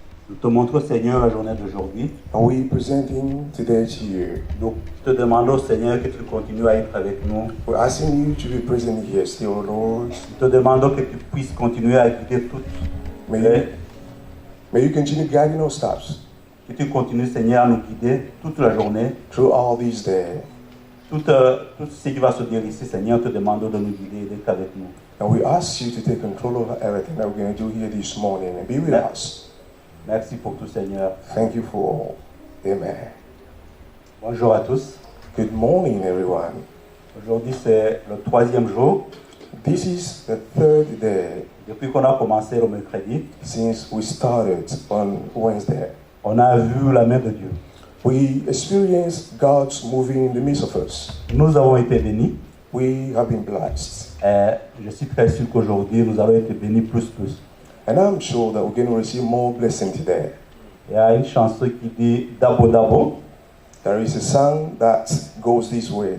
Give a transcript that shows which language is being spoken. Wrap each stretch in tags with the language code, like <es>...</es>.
<fr>Nous te montrons, Seigneur, la journée d'aujourd'hui.</fr> <en>And we presenting today to you.</en> <fr>Donc, te demandons, Seigneur, que tu continues à être avec nous.</fr> <en>We're asking you to be present here still, Lord.</en> <fr>Nous te demandons que tu puisses continuer à guider toutes</fr> <en>May you continue guiding our steps</en> <fr>que tu continues, Seigneur, à nous guider toute la journée.</fr> <en>through all these days.</en> <fr>Tout ce qui va se dire ici, Seigneur, te demandons de nous guider et d'être avec nous.</fr> <en>And we ask you to take control over everything that we're going to do here this morning and be with us.</en> <fr>Merci pour tout, Seigneur.</fr> <en>Thank you for all. Amen.</en> <fr>Bonjour à tous.</fr> <en>Good morning, everyone.</en> <fr>Aujourd'hui, c'est le 3e jour</fr> <en>This is the third day</en> <fr>depuis qu'on a commencé le mercredi.</fr> <en>since we started on Wednesday.</en> <fr>On a vu la main de Dieu.</fr> <en>We experienced God's moving in the midst of us.</en> <fr>Nous avons été bénis.</fr> <en>We have been blessed.</en> <fr>Et je suis très sûr qu'aujourd'hui, nous allons être bénis plus.</fr> <en>And I'm sure that we're going to receive more blessing today.</en> <fr>Il y a une chanson qui dit Dabo Dabo.</fr> <en>There is a song that goes this way.</en>